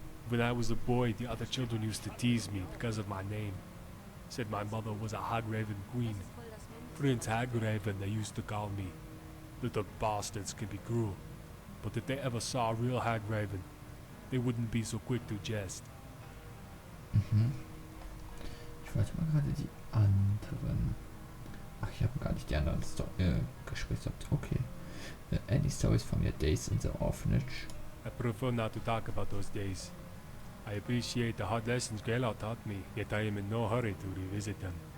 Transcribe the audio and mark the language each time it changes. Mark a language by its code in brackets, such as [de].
[en] When I was a boy, the other children used to tease me because of my name. Said my mother was a hag raven queen. Prince Hag Raven, they used to call me. Little bastards can be cruel, but if they ever saw a real hag raven, they wouldn't be so quick to jest. [de] Ich wollte mal gerade die anderen... Ach, ich habe gar nicht die anderen Gespräche gehabt. [en] Okay. Any stories from your days in the orphanage? I prefer not to talk about those days. I appreciate the hard lessons Greylout taught me, yet I am in no hurry to revisit them.